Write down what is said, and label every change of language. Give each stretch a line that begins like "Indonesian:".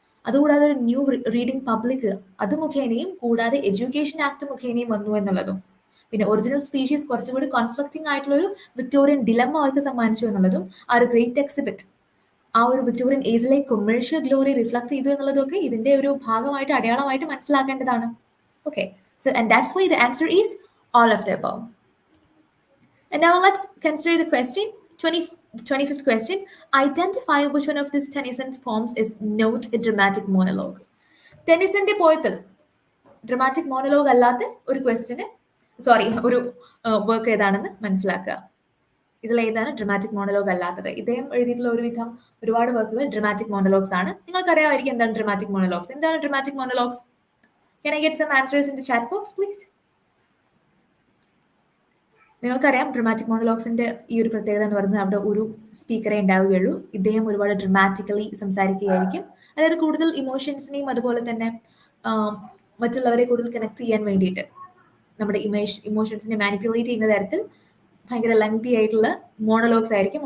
Malayalam: അതുകൂടാതെ ഒരു new reading public അത് മുഖേനയും കൂടാതെ എഡ്യൂക്കേഷൻ ആക്ട് മുഖേനയും വന്നു എന്നുള്ളതും പിന്നെ ഒറിജിനൽ സ്പീഷീസ് കുറച്ചുകൂടി കോൺഫ്ലിക്റ്റിംഗ് ആയിട്ടുള്ള ഒരു വിക്ടോറിയൻ ഡിലമ്മ അവർക്ക് സമ്മാനിച്ചു എന്നുള്ളതും ആ ഒരു ഗ്രേറ്റ് എക്സിബിറ്റ് ആ ഒരു വിക്ടോറിയൻ ഏജിലെ കൊമേഴ്ഷ്യൽ ഗ്ലോറി റിഫ്ലക്ട് ചെയ്തു എന്നുള്ളതൊക്കെ ഇതിന്റെ ഒരു ഭാഗമായിട്ട് അടയാളമായിട്ട് മനസ്സിലാക്കേണ്ടതാണ്.
English: Okay, so and that's why the answer is all of the above. And now let's consider the question 25th question. Identify which one of these Tennyson's poems is not a dramatic monologue.
Malayalam: ടെന്നിസന്റെ പോയത്തിൽ dramatic monologue അല്ലാത്ത ഒരു question ഒരു work ഏതാണെന്ന് മനസ്സിലാക്കുക. ഇതിലേതാണ് dramatic monologue അല്ലാത്തത്? ഇദ്ദേഹം എഴുതിയിട്ടുള്ള ഒരുപാട് വർക്കുകൾ ഡ്രമാറ്റിക് മോണലോഗ്സ് ആണ്. നിങ്ങൾക്കറിയാമായിരിക്കും എന്താണ് ഡ്രമാറ്റിക് മോണലോഗ്സ്. എന്താണ് dramatic മോണലോഗ്സ്?
English: Can I get some answers in the chat box, please?
Malayalam: നിങ്ങൾക്കറിയാം ഡ്രമാറ്റിക് മോണലോഗ്സിന്റെ ഈ ഒരു പ്രത്യേകത എന്ന് പറയുന്നത് അവിടെ ഒരു സ്പീക്കറെ ഉണ്ടാവുകയുള്ളൂ. ഇദ്ദേഹം ഒരുപാട് ഡ്രമാറ്റിക്കലി സംസാരിക്കുകയായിരിക്കും. അതായത് കൂടുതൽ ഇമോഷൻസിനെയും അതുപോലെ തന്നെ മറ്റുള്ളവരെ കൂടുതൽ കണക്ട് ചെയ്യാൻ വേണ്ടിയിട്ട് നമ്മുടെ ഇമോഷൻസിനെ മാനിപ്പുലേറ്റ് ചെയ്യുന്ന തരത്തിൽ ഭയങ്കര ലെങ്തി ആയിട്ടുള്ള മോണലോഗ്സ് ആയിരിക്കും.